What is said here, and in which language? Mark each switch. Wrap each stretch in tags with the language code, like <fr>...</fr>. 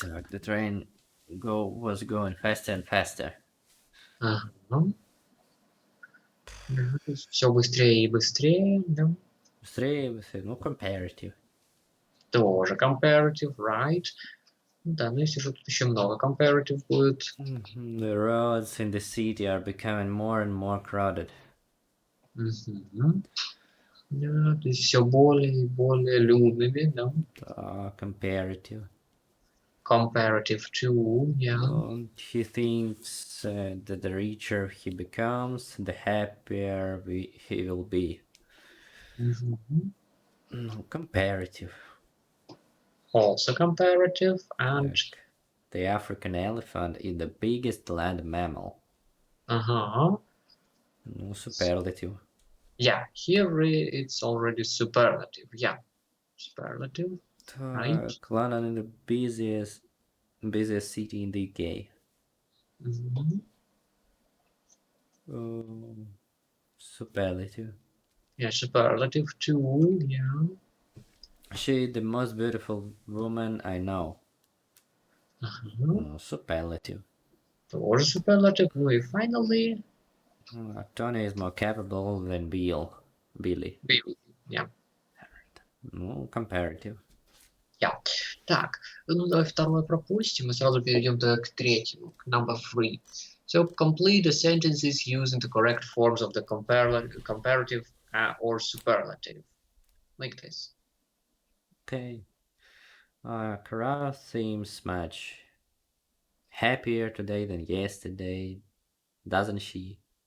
<en>The train was going faster and faster.</en> <ru>Все быстрее и быстрее, да? Быстрее, ну, comparative. Тоже</ru> <en>comparative, right?</en> <ru>Да, ну если же тут еще много comparative будет.</ru> <en>The roads in the city are becoming more and more crowded. Мгм.</en> <ru>Да, то есть все более и более людными, да.</ru> <en>Comparative. Comparative to, yeah. He thinks that the richer he becomes, the happier he will be. Мгм. No, comparative. Also comparative and Like, the African elephant is the biggest land mammal. uh-huh. No, superlative. Yeah, here it's already superlative. Yeah, superlative, right? London is the busiest city in the UK. Mhm. Superlative. Yeah, superlative too. Yeah. She is the most beautiful woman I know. Uh-huh. Superlative.</en> <ru>Тоже superlative. Ну и</ru> <en>finally, Tony is more capable than Billy. yeah. No, comparative. Yeah.</en> <ru>Так, ну давай второе пропустим и сразу перейдем тогда к третьему, к</ru> <en>number 3. So complete the sentences using the correct forms of the comparative or superlative. Like this. Okay. Cara seems much happier today than yesterday, doesn't she?</en>